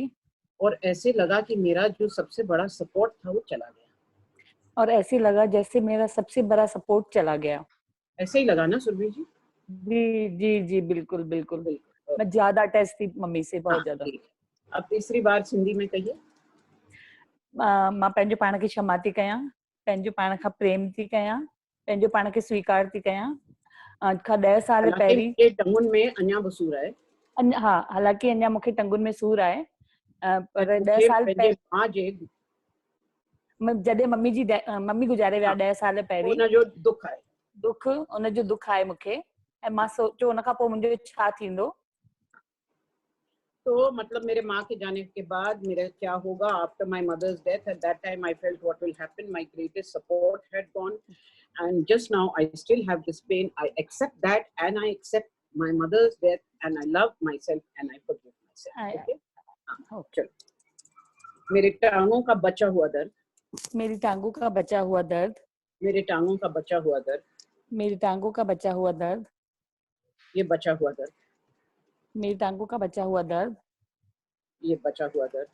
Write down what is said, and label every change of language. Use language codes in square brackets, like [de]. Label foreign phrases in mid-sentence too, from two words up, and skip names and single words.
[hi] और ऐसे लगा कि मेरा जो सबसे बड़ा सपोर्ट था वो चला गया। और ऐसे लगा जैसे मेरा सबसे बड़ा सपोर्ट चला गया। ऐसे ही लगा ना सुरभि जी? जी जी जी, बिल्कुल बिल्कुल। बिल्कुल। मैं ज्यादा अटैच थी मम्मी से, हाँ, बहुत ज्यादा। ठीक है। अब तीसरी बार सिंधी में कहिए। [sd] मां पंहिंजे पाण खे क्षमा थी कयां, पंहिंजे पाण खां प्रेम थी कयां, पंहिंजे पाण खे स्वीकार थी कयां। खां 10 साल हालांकि पहिरीं, मुंहिंजे टंगुनि में अञा बि सूर आहे, हा, हालांकि अञा मूंखे टंगुनि में सूर आहे, ऐं पर 10 मूंखे साल पंहिंजे माउ जे जॾहिं मम्मी गुज़ारे विया हाँ, 10 साल पहिरीं, हुनजो दुख आहे। उनजो दुख आहे मूंखे, ऐं मां सोचियो उन खां पोइ मुंहिंजो छा थींदो। [hi] तो मतलब मेरे माँ के जाने के बाद मेरा क्या होगा, [en] After my mother's death, at that time I felt what will happen, my greatest support had gone, and just now I still have this pain. I accept that, and I accept my mother's death, and I love myself and I forgive myself. [hi] Okay? हाँ, ओके। चलो। मेरे टांगों का बचा हुआ दर्द, मेरी टांगों का बचा हुआ दर्द, मेरे टांगों का बचा हुआ दर्द, मेरी टांगों का बचा हुआ दर्द, ये बचा हुआ दर्द, मेरी टांगों का बचा हुआ दर्द, ये बचा हुआ दर्द,